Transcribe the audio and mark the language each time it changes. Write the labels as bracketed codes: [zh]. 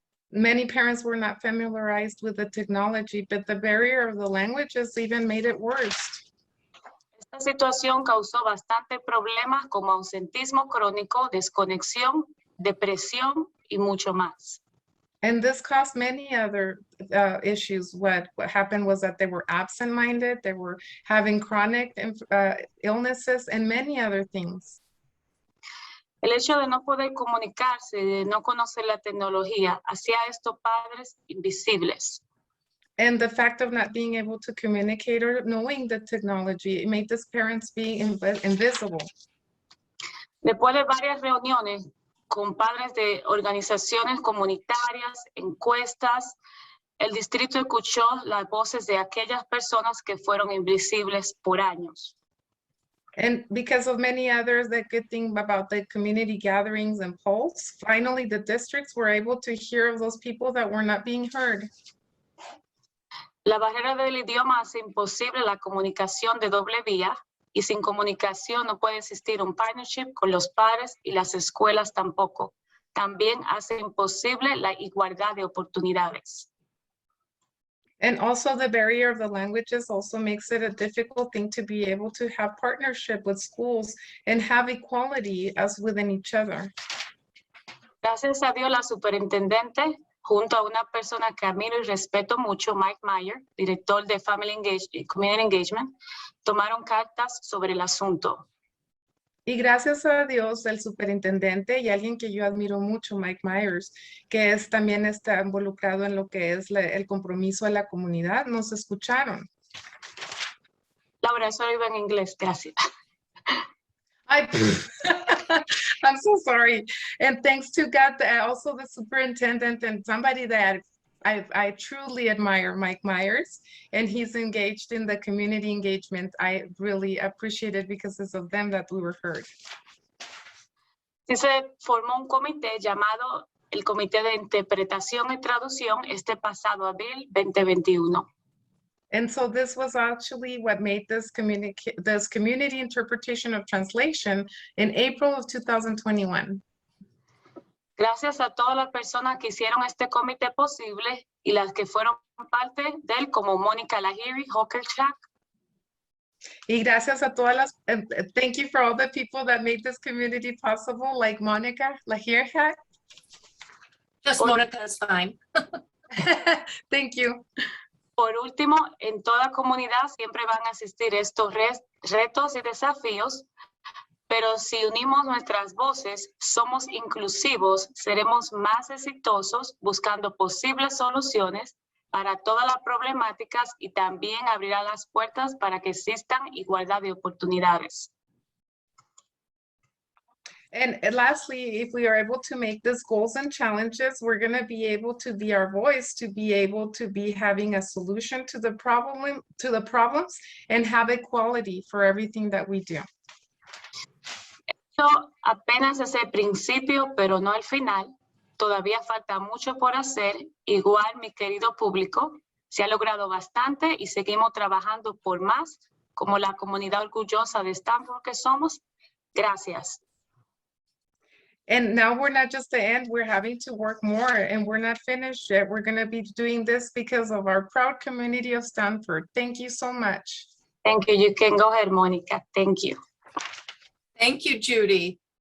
[en] Many parents were not familiarized with the technology, but the barrier of the languages even made it worse. [es] Esta situación causó bastantes problemas como ausentismo crónico, desconexión, depresión y mucho más. [en] And this caused many other issues. What happened was that they were absent-minded, they were having chronic illnesses and many other things. [es] El hecho de no poder comunicarse, de no conocer la tecnología, hacía a estos padres invisibles. [en] And the fact of not being able to communicate or knowing the technology, it made these parents be invisible. [es] Después de varias reuniones con padres de organizaciones comunitarias, encuestas, el distrito escuchó las voces de aquellas personas que fueron invisibles por años. [en] And because of many others, the good thing about the community gatherings and polls, finally the districts were able to hear of those people that were not being heard. [es] La barrera del idioma hace imposible la comunicación de doble vía y sin comunicación no puede existir un partnership con los padres y las escuelas tampoco. También hace imposible la igualdad de oportunidades. [en] And also the barrier of the languages also makes it a difficult thing to be able to have partnership with schools and have equality as within each other. [es] Gracias a Dios, la superintendente, junto a una persona que admiro y respeto mucho, Mike Meyer, director de Community Engagement, tomaron cartas sobre el asunto. Y gracias a Dios, el superintendente y alguien que yo admiro mucho, Mike Myers, que también está involucrado en lo que es el compromiso de la comunidad, nos escucharon. Laura, eso iba en inglés, gracias. [en] I'm so sorry. And thanks to God, also the superintendent and somebody that I truly admire, Mike Myers, and he's engaged in the community engagement. I really appreciate it because it's of them that we were heard. [es] Sí, se formó un comité llamado el Comité de Interpretación y Traducción este pasado abril 2021. [en] And so this was actually what made this community interpretation of translation in April of 2021. [es] Gracias a todas las personas que hicieron este comité posible y las que fueron parte de él, como Mónica Lahiri, Hokelchak. Y gracias a todas las, [en] thank you for all the people that made this community possible, like Monica Lahiri. Just Monica is fine. Thank you. [es] Por último, en toda comunidad siempre van a existir estos retos y desafíos, pero si unimos nuestras voces, somos inclusivos, seremos más exitosos buscando posibles soluciones para todas las problemáticas y también abrirá las puertas para que existan igualdad de oportunidades. [en] And lastly, if we are able to make these goals and challenges, we're going to be able to be our voice, to be able to be having a solution to the problems, and have equality for everything that we do. [es] Esto apenas es el principio, pero no el final. Todavía falta mucho por hacer. Igual, mi querido público, se ha logrado bastante y seguimos trabajando por más, como la comunidad orgullosa de Stamford que somos. Gracias. [en] And now we're not just the end, we're having to work more, and we're not finished yet. We're going to be doing this because of our proud community of Stamford. Thank you so much. Thank you. You can go ahead, Monica. Thank you. Thank you, Judy.